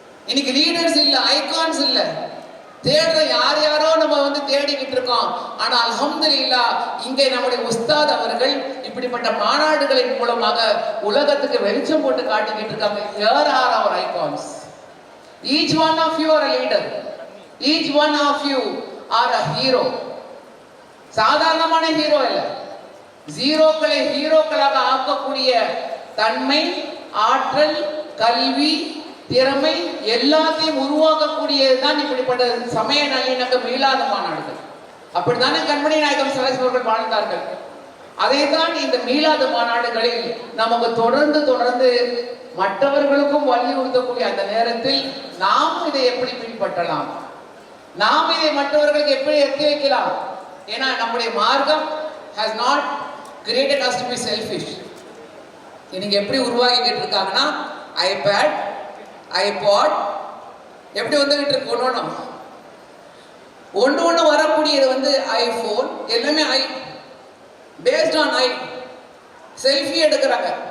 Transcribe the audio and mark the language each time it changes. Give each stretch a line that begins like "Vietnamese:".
Tamil: இன்னைக்கு லீடர்ஸ் இல்ல, ஐகான்ஸ் இல்ல, தேடுற யாரோ நம்ம தேடிக்கிட்டு இருக்கோம். ஆனா அல்ஹம்துலில்லாஹ் இங்கே நம்முடைய உஸ்தாத் அவர்கள் இப்படிப்பட்ட மாநாடுகளின் மூலமாக உலகத்துக்கு வெளிச்சம் போட்டு காட்டிக்கிட்டு இருக்காங்க.
English: Here are our icons. Each one of you are a leader. Each one of you are a hero.
Tamil: சாதாரணமான ஹீரோ இல்ல, ஜீரோக்களை ஹீரோக்களாக ஆக்கக்கூடிய தன்மை, ஆற்றல், கல்வி, திறமை எல்லாத்தையும் உருவாக்கக்கூடியதுதான் இப்படிப்பட்ட சமய நல்லிணக்க மீளாத மாநாடுகள். அப்படித்தானே கண்மணி நாயகம் ஸல்லல்லாஹு அவர்கள் வாழ்ந்தார்கள். அதைத்தான் இந்த மீளாத மாநாடுகளில் நமக்கு தொடர்ந்து மற்றவர்களுக்கும் வலியுறுத்தக்கூடிய அந்த நேரத்தில் நாம் இதை எப்படி பின்பற்றலாம், நாம் இதை மற்றவர்களுக்கு எப்படி எத்தி வைக்கலாம். ஏன்னா நம்முடைய மார்க்கம்
English: has not created us to be selfish.
Tamil: இன்னைக்கு எப்படி உருவாக்கிட்டு இருக்காங்கன்னா, ஐபேட், ஐபாட் எப்படி வந்துகிட்டு இருக்கு, ஒன்று வரக்கூடியது ஐபோன், எல்லாமே பேஸ்ட் ஆன் செல்ஃபி எடுக்கிறாங்க.